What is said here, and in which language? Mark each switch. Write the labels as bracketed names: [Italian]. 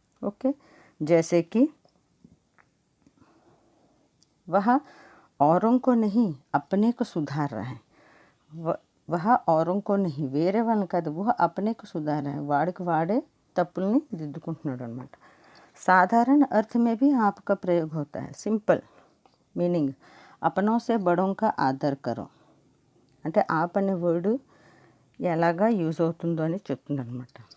[Hindi] Okay, जैसे कि वह औरों को नहीं अपने को सुधार रहा है. वह औरों को नहीं, [Telugu] వేరే వాళ్ళని కాదు, [Hindi] वह अपने को सुधार रहा है. [Telugu] వాడికి వాడే తప్పుల్ని దిద్దుకుంటున్నాడు అనమాట. [Hindi] साधारण अर्थ में भी आपका प्रयोग होता है. सिंपल मीनिंग अपनों से बड़ों का आदर करो [Telugu] అంటే आप అనే వర్డ్ ఎలాగా యూజ్ అవుతుందో అని చెప్తుంది అనమాట.